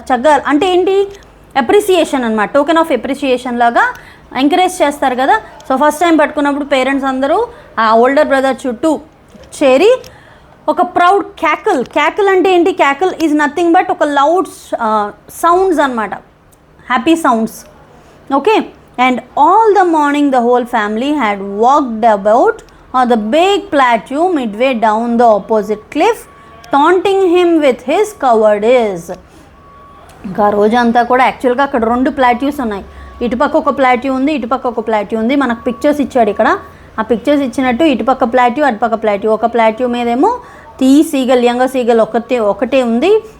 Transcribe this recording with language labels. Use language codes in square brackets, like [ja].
[te] చక్కగా అంటే ఏంటి, అప్రిసియేషన్ అనమాట, [en] token of appreciation [te] లాగా ఎంకరేజ్ చేస్తారు కదా. సో ఫస్ట్ టైం పట్టుకున్నప్పుడు పేరెంట్స్ అందరూ ఆ ఓల్డర్ బ్రదర్ చుట్టూ చేరి ఒక ప్రౌడ్ క్యాకల్ అంటే ఏంటి, [en] cackle is nothing but [te] ఒక లౌడ్ సౌండ్స్ అనమాట, happy sounds. [en] Okay, and all the morning the whole family had walked about on the big plateau midway down the opposite cliff, taunting him with his cowardice. [te] ఇంకా రోజంతా కూడా యాక్చువల్గా అక్కడ 2 plateaus ఉన్నాయి. ఇటుపక్క ఒక ప్లాట్యూ ఉంది, ఇటుపక్క ఒక ప్లాట్యూ ఉంది. మనకు పిక్చర్స్ ఇచ్చాడు ఇక్కడ. ఆ పిక్చర్స్ ఇచ్చినట్టు ఇటుపక్క ప్లాట్యూ, అటుపక్క ప్లాట్యూ. ఒక ప్లాట్యూ మీదేమో సీగల్, యంగ సీగల్ ఒకటే ఉంది.